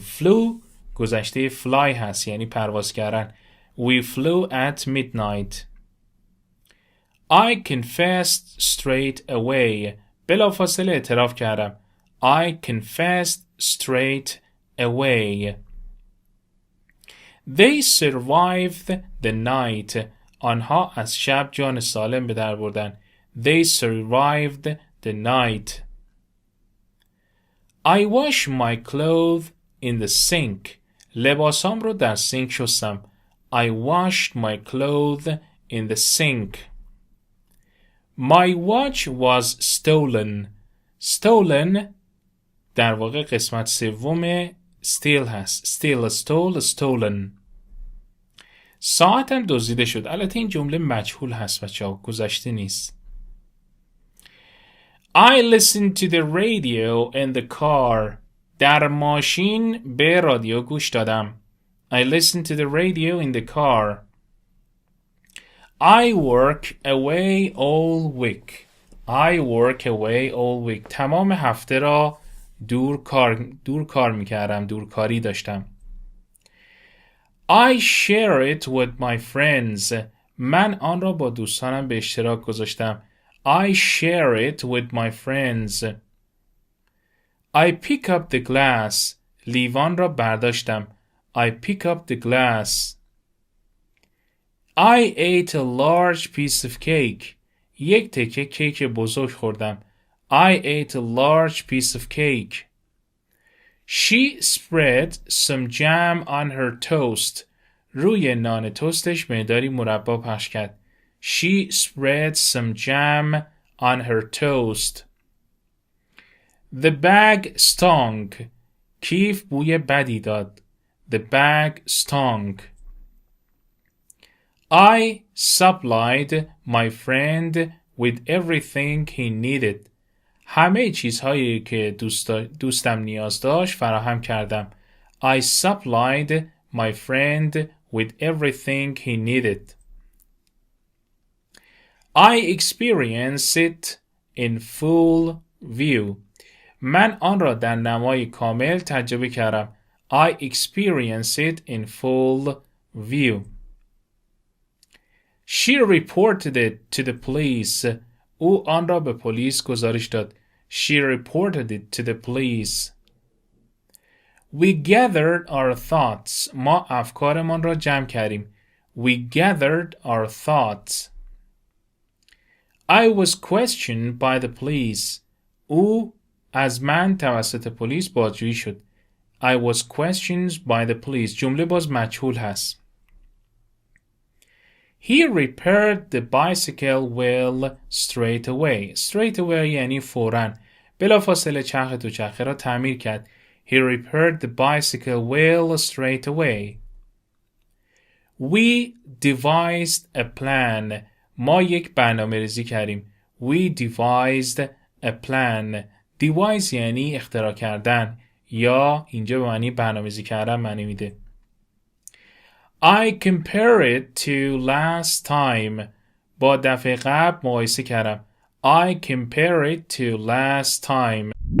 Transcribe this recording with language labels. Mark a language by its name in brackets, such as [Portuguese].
[Persian] Flew گذشته fly هست یعنی پرواز کردن. [English] We flew at midnight. I confessed straight away. [Persian] بلافاصله اعتراف کردم. [English] I confessed straight away. They survived the night. [Persian] آنها از شب جان سالم به در بردن. [English] They survived the night. I washed my clothes in the sink. [Persian] لباسام رو در سینک شستم. [English] I washed my clothes in the sink. My watch was stolen. [Persian] Stolen در واقع قسمت سوم steal هست. [English] Steal, stole, stolen. [Persian] ساعتم دزدیده شد. البته این جمله مجهول هست بچه‌ها. گذشته نیست. [English] I listened to the radio in the car. [Persian] در ماشین به رادیو گوش دادم. [English] I listened to the radio in the car. I work away all week. I work away all week. [Persian] تمام هفته را دور کار میکردم. دورکاری داشتم. [English] I share it with my friends. [Persian] من آن را با دوستانم به اشتراک گذاشتم. [English] I share it with my friends. I pick up the glass. [Persian] لیوان را برداشتم. [English] I pick up the glass. I ate a large piece of cake. [Persian] یک تکه کیک بزرگ خوردم. [English] I ate a large piece of cake. She spread some jam on her toast. [Persian] روی نان توستش مقداری مربا پخش کرد. [English] She spread some jam on her toast. The bag stunk. [Persian] کیف بوی بدی داد. [English] The bag stunk. I supplied my friend with everything he needed. [Persian] همه چیزهایی که دوستم نیاز داشت فراهم کردم. [English] I supplied my friend with everything he needed. I experienced it in full view. [Persian] من آن را در نمای کامل تجربه کردم. [English] I experienced it in full view. She reported it to the police. [Persian] او آن را به پلیس گزارش داد. [English] She reported it to the police. We gathered our thoughts. [Persian] ما افکارمان را جمع کردیم. [English] We gathered our thoughts. I was questioned by the police. [Persian] او از من توسط پلیس بازجویی شد. [English] I was questioned by the police. [Persian] جمله باز مجهول هست. [English] He repaired the bicycle wheel straight away. Straight away [Persian] یعنی فوراً. بلافاصله چرخ دوچرخه را تعمیر کرد. [English] He repaired the bicycle wheel straight away. We devised a plan. [Persian] ما یک برنامه ریزی کردیم. [English] We devised a plan. [Persian] devise یعنی اختراع کردن یا اینجا به معنی برنامه ریزی کردن معنی میده. [English] I compare it to last time. [Persian] با دفعه قبل مقایسه کردم. [English] I compare it to last time.